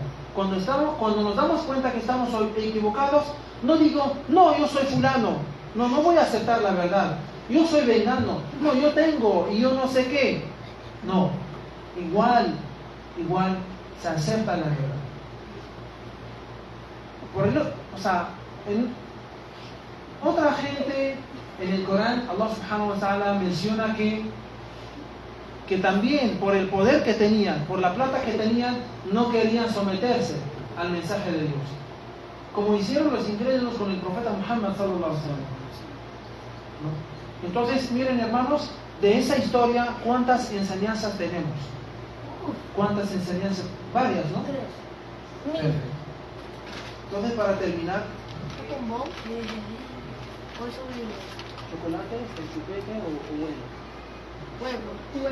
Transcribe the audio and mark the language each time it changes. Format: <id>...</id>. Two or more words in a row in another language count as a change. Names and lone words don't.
<es>Cuando nos damos cuenta que estamos equivocados, no digo, no, yo soy fulano, no voy a aceptar la verdad, yo soy vengano, no, yo tengo y yo no sé qué. No, igual se acepta la verdad. En otra gente en el Corán,</es> <ar>الله سبحانه وتعالى</ar> <es>menciona que también por el poder que tenían, por la plata que tenían, no querían someterse al mensaje de Dios, como hicieron los incrédulos con el profeta Muhammad</es> <ar>صلى الله عليه وسلم.</ar> <es>Entonces, miren, hermanos, de esa historia, ¿cuántas enseñanzas tenemos? ¿Cuántas enseñanzas? Varias, ¿no? Perfecto. Entonces, para terminar, ¿chocolate, el chupete o huevo?</es>